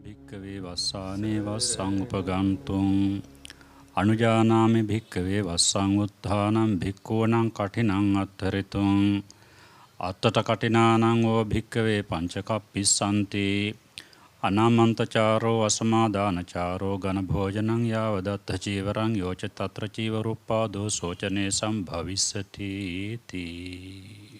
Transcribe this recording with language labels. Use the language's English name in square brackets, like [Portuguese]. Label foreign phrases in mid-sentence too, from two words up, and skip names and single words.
[Pali] භික්කවේ වස්සානේ වස්සං උපගන්තුං අනුජානාමි භික්කවේ වස්සං උත්ථානං භික්ඛූණං කඨිනං අත්තරිතුං අත්තට කඨිනානං ඕ භික්කවේ පංචකප්පිස්සන්ති අනාමන්තචාරෝ අසමාදානචාරෝ ඝන භෝජනං යාවදත්ත චීවරං යෝච තත්‍ර චීවරුප්පාදෝ සෝචනේ සම්භවිස්සති තී.